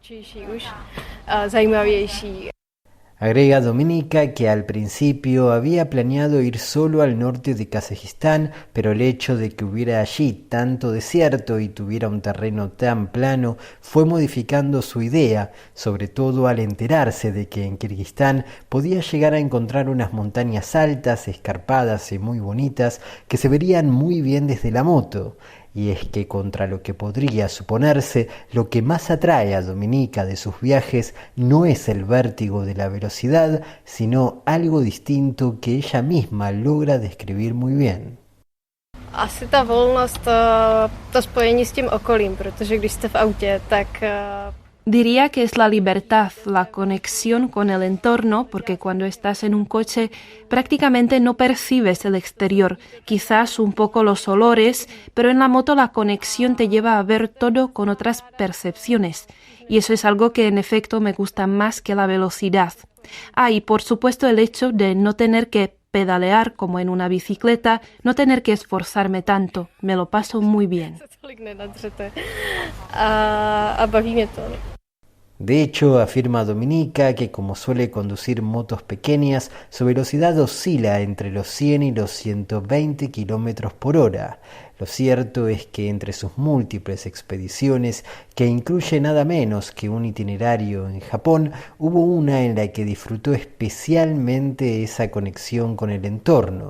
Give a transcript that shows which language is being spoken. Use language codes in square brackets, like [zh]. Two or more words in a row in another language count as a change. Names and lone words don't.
[es] Agrega Dominika que al principio había planeado ir solo al norte de Kazajistán, pero el hecho de que hubiera allí tanto desierto y tuviera un terreno tan plano fue modificando su idea, sobre todo al enterarse de que en Kirguistán podía llegar a encontrar unas montañas altas, escarpadas y muy bonitas que se verían muy bien desde la moto. Y es que contra lo que podría suponerse, lo que más atrae a Dominika de sus viajes no es el vértigo de la velocidad, sino algo distinto que ella misma logra describir muy bien. [cs] Asi ta volnost, to spojení s tím okolím, protože když jste v autě, tak [es] Diría que es la libertad, la conexión con el entorno, porque cuando estás en un coche prácticamente no percibes el exterior, quizás un poco los olores, pero en la moto la conexión te lleva a ver todo con otras percepciones, y eso es algo que en efecto me gusta más que la velocidad. Y por supuesto el hecho de no tener que pedalear como en una bicicleta, no tener que esforzarme tanto, me lo paso muy bien. [cs] a baví mě to. [es] De hecho, afirma Dominica que como suele conducir motos pequeñas, su velocidad oscila entre los 100 y los 120 kilómetros por hora. Lo cierto es que entre sus múltiples expediciones, que incluye nada menos que un itinerario en Japón, hubo una en la que disfrutó especialmente esa conexión con el entorno.